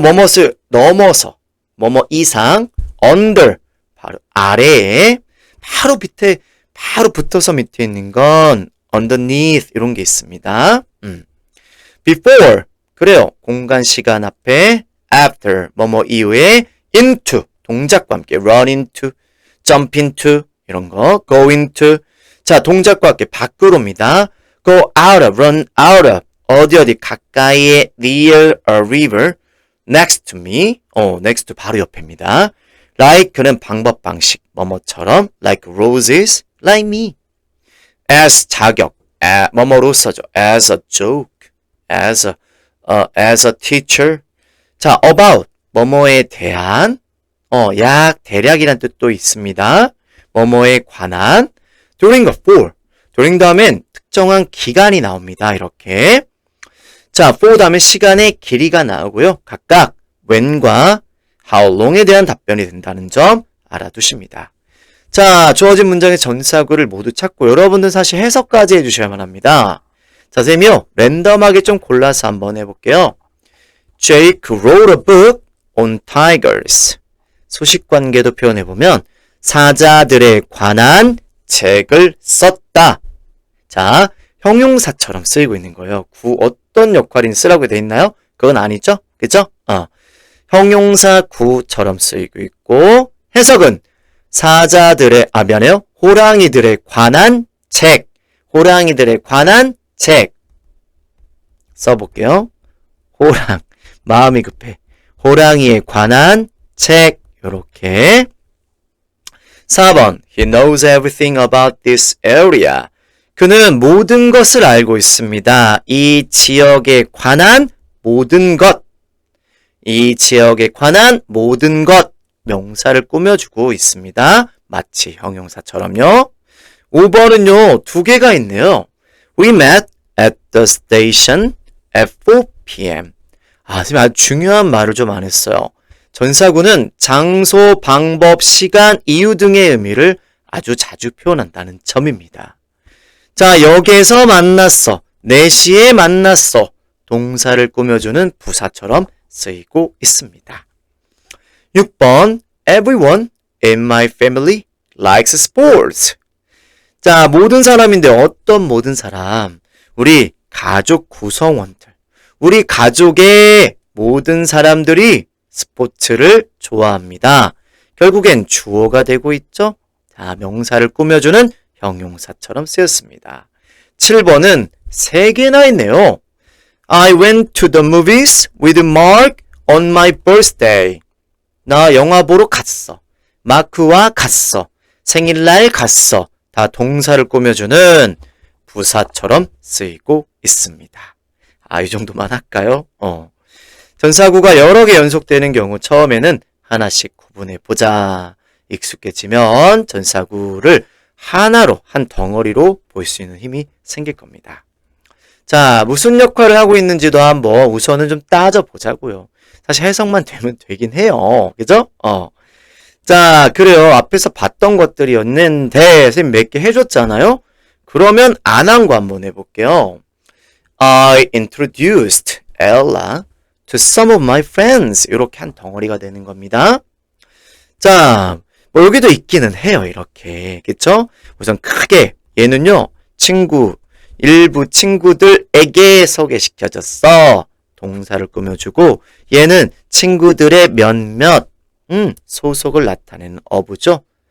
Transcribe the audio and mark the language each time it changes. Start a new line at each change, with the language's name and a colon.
Korean: 뭐뭇을 넘어서 뭐뭐 이상 under 바로 아래에 바로 밑에 바로 붙어서 밑에 있는 건 underneath 이런 게 있습니다. before 그래요. 공간 시간 앞에 after 뭐뭐 이후에 into 동작과 함께
English: run into jump into
Korean: 이런 거
English: go into
Korean: 자 동작과 함께 밖으로입니다.
English: go out of run out of
Korean: 어디 가까이에
English: near a river next to me next to
Korean: 바로 옆입니다. like는 방법 방식 뭐뭐처럼
English: like roses like me
Korean: as 자격 뭐뭐로서죠.
English: as a joke as a teacher
Korean: 자 about 뭐뭐에 대한 약 대략이란 뜻도 있습니다. 뭐뭐에 관한 during a for during 다음엔 특정한 기간이 나옵니다. 이렇게 자, for 다음에 시간의 길이가 나오고요. 각각 when과 how long에 대한 답변이 된다는 점 알아두십니다. 자, 주어진 문장의 전사구를 모두 찾고 여러분들 사실 해석까지 해주셔야만 합니다. 자, 선생님이요. 랜덤하게 좀 골라서 한번 해볼게요.
English: Jake wrote a book on tigers.
Korean: 소식관계도 표현해보면 사자들에 관한 책을 썼다. 자, 형용사처럼 쓰이고 있는 거예요. 어떤 역할인 쓰라고 돼 있나요? 그건 아니죠? 그죠? 형용사 구처럼 쓰이고 있고 해석은 사자들의 미안해요. 호랑이들에 관한 책. 호랑이들에 관한 책. 써볼게요. 마음이 급해. 호랑이에 관한 책. 요렇게. 4번.
English: He knows everything about this area.
Korean: 그는 모든 것을 알고 있습니다. 이 지역에 관한 모든 것. 이 지역에 관한 모든 것. 명사를 꾸며주고 있습니다. 마치 형용사처럼요. 5번은요. 두 개가 있네요.
English: We met at the station at 4 p.m.
Korean: 선생님 아주 중요한 말을 좀 안 했어요. 전사구는 장소, 방법, 시간, 이유 등의 의미를 아주 자주 표현한다는 점입니다. 자, 역에서 만났어. 4시에 만났어. 동사를 꾸며주는 부사처럼 쓰이고 있습니다.
English: 6번 Everyone in my family likes sports.
Korean: 자, 모든 사람인데 어떤 모든 사람? 우리 가족 구성원들. 우리 가족의 모든 사람들이 스포츠를 좋아합니다. 결국엔 주어가 되고 있죠? 자, 명사를 꾸며주는 형용사처럼 쓰였습니다. 7번은 3개나 있네요.
English: I went to the movies with Mark on my birthday.
Korean: 나 영화 보러 갔어. 마크와 갔어. 생일날 갔어. 다 동사를 꾸며주는 부사처럼 쓰이고 있습니다. 이 정도만 할까요? 전사구가 여러 개 연속되는 경우 처음에는 하나씩 구분해보자. 익숙해지면 전사구를 하나로, 한 덩어리로 볼 수 있는 힘이 생길 겁니다. 자, 무슨 역할을 하고 있는지도 한번 우선은 좀 따져보자고요. 사실 해석만 되면 되긴 해요. 그죠? 자, 그래요. 앞에서 봤던 것들이었는데 선생님 몇 개 해줬잖아요. 그러면 안 한 거 한번 해볼게요.
English: I introduced Ella to some of my friends.
Korean: 이렇게 한 덩어리가 되는 겁니다. 자, 뭐 여기도 있기는 해요. 이렇게. 그쵸? 우선 크게 얘는요. 일부 친구들에게 소개시켜줬어. 동사를 꾸며주고 얘는 친구들의 몇몇 소속을 나타내는 어부죠.